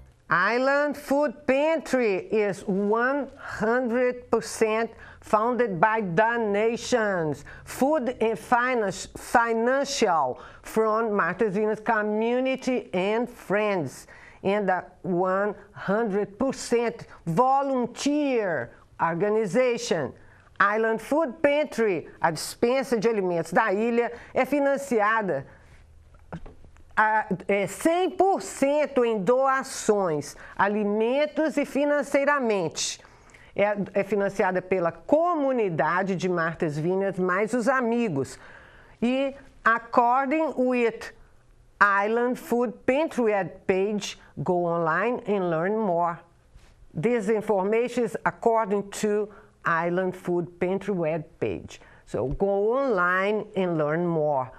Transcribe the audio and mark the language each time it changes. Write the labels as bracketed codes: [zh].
[en] Island Food Pantry is 100% funded by donations, food and financial from Martha's Vineyard community and friends, and a 100% volunteer organization. [pt] Island Food Pantry, a dispensa de alimentos da ilha, é financiada 100% em doações, alimentos e financeiramente. É financiada pela comunidade de Martha's Vineyard, mais os amigos. [en] E, according with Island Food Pantry page, go online and learn more. This information is according to Island Food Pantry webpage. So go online and learn more.